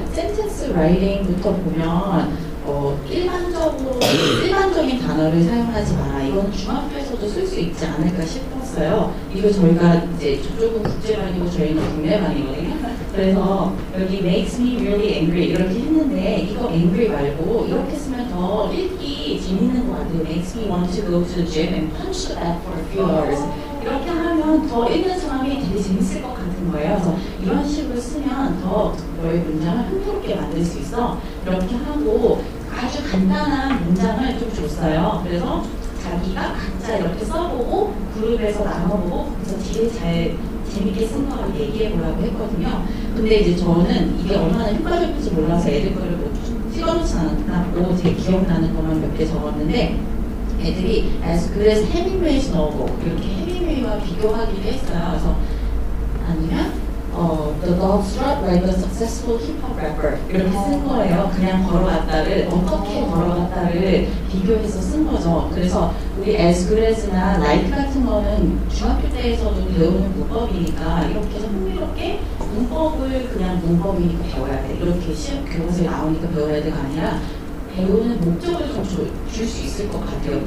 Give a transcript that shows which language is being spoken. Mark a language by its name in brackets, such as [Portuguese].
[Korean] 센텐스 라이팅부터 보면 일반적인 단어를 사용하지 마라. 이건 중학교에서도 쓸 수 있지 않을까 싶었어요. 이거 저희가 이제 저쪽은 국제반이고 저희는 국내반이거든요. 그래서 여기 [English] makes me really angry [Korean] 이렇게 했는데, 이거 angry 말고 이렇게 쓰면 더 읽기 재밌는 것 같아요. [English] makes me want to go to the gym and punch the bag for a few hours. [Korean] 이렇게 하면 더 읽는 사람이 되게 재밌을 것 같은 거예요. 그래서 이런 식으로 쓰면 더 너의 문장을 흥미롭게 만들 수 있어. 이렇게 하고 아주 간단한 문장을 좀 줬어요. 그래서 자기가 각자 이렇게 써보고 그룹에서 나눠보고 그래서 되게 잘 재밌게 쓴 거를 얘기해보라고 했거든요. 근데 이제 저는 이게 얼마나 효과적인지 몰라서 애들 거를 뭐 찍어놓진 않았고 제 기억나는 것만 몇 개 적었는데, 애들이 그래서 해밍웨이에서 넣어보고 이렇게 해밍웨이와 비교하기도 했어요. 그래서 아니면 [English] the dog strut like a successful hip-hop rapper [Korean] 이렇게 쓴 거예요. 그냥 걸어갔다를 어떻게 걸어갔다를 비교해서 쓴 거죠. 그래서 우리 as good as나 like 같은 거는 중학교 때에서도 배우는 문법이니까 이렇게 해서 흥미롭게 문법을 그냥 문법이니까 배워야 돼, 이렇게 시험 교과서에 나오니까 배워야 돼가 아니라 배우는 목적을 좀 줄 수 있을 것 같아요.